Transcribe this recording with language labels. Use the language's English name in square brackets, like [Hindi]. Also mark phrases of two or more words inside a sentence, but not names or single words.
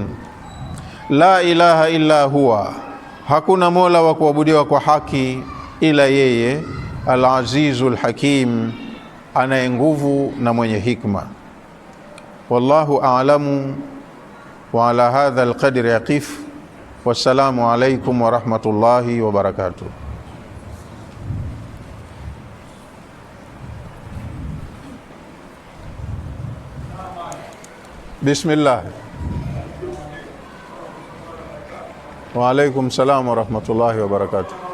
[Arabic] لا إله إلا هو, [Swahili] hakuna mola wa kuabudiwa kwa haki ila yeye. [Arabic] العزيز الحكيم, [Swahili] anaye nguvu na mwenye hikma. [Arabic] والله أعلم وعلى هذا القدر يقف. والسلام عليكم ورحمة الله وبركاته. Bismillah. وعليكم السلام ورحمة الله وبركاته.